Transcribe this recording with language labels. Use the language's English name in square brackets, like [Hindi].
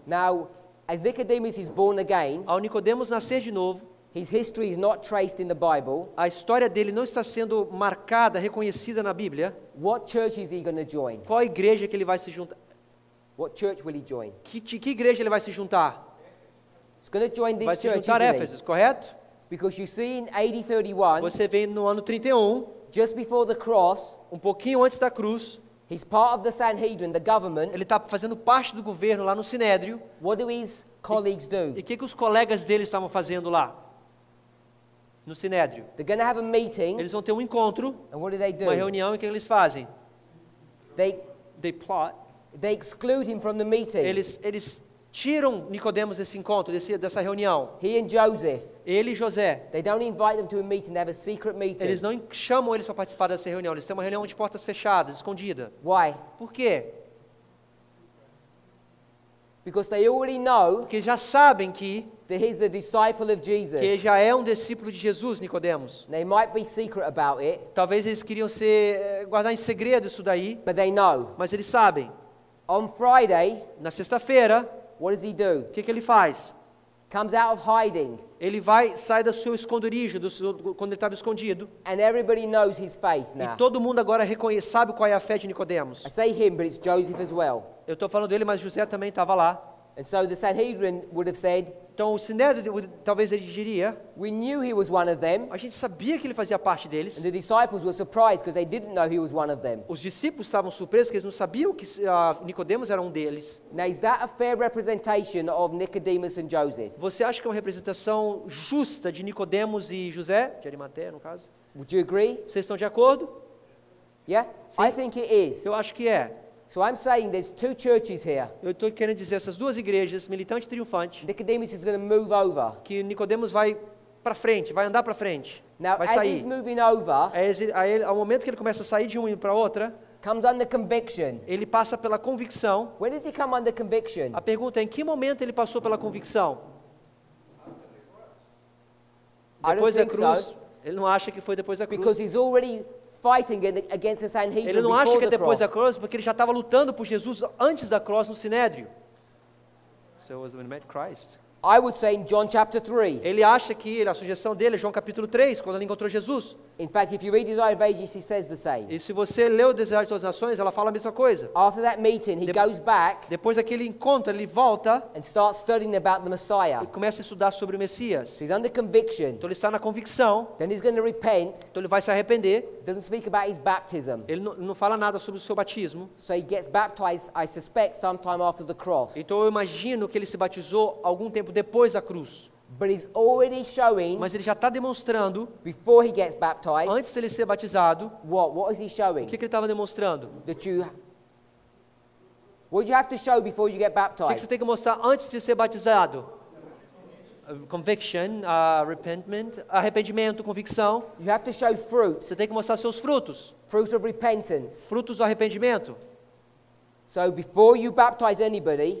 [English] Now, as Nicodemus is born again, [Portuguese] Ao Nicodemos nascer de novo, [English] his history is not traced in the Bible. [Portuguese] a história dele não está sendo marcada, reconhecida na Bíblia. [English] What church is he going to join? [Portuguese] Qual a igreja que ele vai se juntar? [English] What church will he join? [Portuguese] Que igreja ele vai se juntar? [English] He's going to join [Portuguese] Vai [English] this [Portuguese] se [English] church, [Portuguese] juntar a [English] isn't he? [Portuguese] Éfeso, correto? [English] Because you see in AD 31, [Portuguese] Você vê no ano 31, [English] just before the cross, [Portuguese] um pouquinho antes da cruz, [English] he's part of the Sanhedrin, the government. [Portuguese] ele está fazendo parte do governo lá no Sinédrio. [English] What do his colleagues do? [Portuguese] E o que os colegas dele estavam fazendo lá? No Sinédrio. [English] They're going to have a meeting, [Portuguese] Eles vão ter um encontro, [English] and what do they [Portuguese] uma [English] do? [Portuguese] reunião, e o que eles fazem? [English] They They plot. exclude him from the meeting. [Portuguese] Eles tiram Nicodemos desse encontro, dessa reunião. [English] He and Joseph. [Portuguese] Ele e José. [English] They don't invite them to a meeting, they have a secret [Portuguese] Eles [English] meeting. [Portuguese] não chamam eles para participar dessa reunião. Eles têm uma reunião de portas fechadas, escondida. [English] Why? [Portuguese] Por quê? [English] Because they already know [Portuguese] Porque já sabem que [English] that he's the disciple of Jesus. [Portuguese] ele já é um discípulo de Jesus, Nicodemos. [English] They might be secret about it, [Portuguese] Talvez eles queriam guardar em segredo isso daí, [English] but they know. [Portuguese] mas eles sabem. [English] On Friday, [Portuguese] Na sexta-feira, [English] what does he do? [Portuguese] o que ele faz? [English] Comes out of hiding, [Portuguese] Ele sai do seu esconderijo, quando ele estava escondido. [English] and everybody knows his faith [Portuguese] E [English] now. [Portuguese] todo mundo agora sabe qual é a fé de Nicodemos. [English] I say him, but it's Joseph as well. [Portuguese] Eu estou falando dele, mas José também estava lá. [English] And so the Sanhedrin would have said, [Portuguese] Então o Sinédrio, talvez ele diria, [English] we knew he was one of them, [Portuguese] a gente sabia que ele fazia parte deles. [English] and the disciples were surprised because they didn't know he was one of them. [Portuguese] Os discípulos estavam surpresos que eles não sabiam que Nicodemos era um deles. [English] Now, is that a fair representation of Nicodemus and Joseph? [Portuguese] Você acha que é uma representação justa de Nicodemos e José, de Arimateia, no caso? [English] Would you agree? [Portuguese] Vocês estão de acordo? [English] Yeah? I think it is. [Portuguese] Eu acho que é. [English] So I'm saying there's two churches here. [Portuguese] Eu estou querendo dizer essas duas igrejas, militante e triunfante, [English] Nicodemus is going to move over. [Portuguese] que Nicodemos vai para frente, vai andar para frente, [English] Now, [Portuguese] vai [English] as [Portuguese] sair. [English] he's moving over, [Portuguese] Ao momento que ele começa a sair de uma para outra, [English] comes under conviction. [Portuguese] ele passa pela convicção. [English] When does he come under conviction? [Portuguese] A pergunta é, em que momento ele passou pela convicção? [English] I don't [Portuguese] Depois da [English] think [Portuguese] cruz? [English] so. [Portuguese] Ele não acha que foi depois da [English] Because [Portuguese] cruz. [English] he's already fighting against the [Portuguese] Ele [English] Sanhedrin [Portuguese] não acha [English] before [Portuguese] que é [English] the [Portuguese] depois da [English] cross. [Portuguese] cruz, porque ele já estava lutando por Jesus antes da cruz no Sinédrio. [English] So it was when he met Christ. I would say in John chapter 3. [Portuguese] Ele acha que a sugestão dele é João capítulo 3, quando ele encontrou Jesus. [English] In fact, if you read Desire of Ages, he says the same. [Portuguese] E se você lê o Desejo de Todas as Nações, ela fala a mesma coisa. [English] After that meeting, he goes back [Portuguese] Depois daquele encontro, ele volta [English] and starts studying about the Messiah. [Portuguese] e começa a estudar sobre o Messias. [English] So he's under conviction. [Portuguese] Então ele está na convicção, [English] Then he's going to repent. [Portuguese] então ele vai se arrepender. [English] Doesn't speak about his baptism. [Portuguese] Ele não fala nada sobre o seu batismo. [English] So he gets baptized, I suspect, sometime after the cross. [Portuguese] Então eu imagino que ele se batizou algum tempo depois da cruz. [English] But he's already showing, [Portuguese] Mas ele já está demonstrando, [English] before he gets baptized, [Portuguese] antes de ele ser batizado, [English] what is he [Portuguese] o [English] showing? [Portuguese] que ele estava demonstrando? [English] What do you have to show before you get [Portuguese] O que você [English] baptized? [Portuguese] tem que mostrar antes de ser batizado? Conviction, arrependimento, convicção. [English] You have to show fruit, [Portuguese] Você tem que mostrar seus frutos. [English] fruit of repentance. [Portuguese] Frutos do arrependimento. [English] So before you baptize anybody,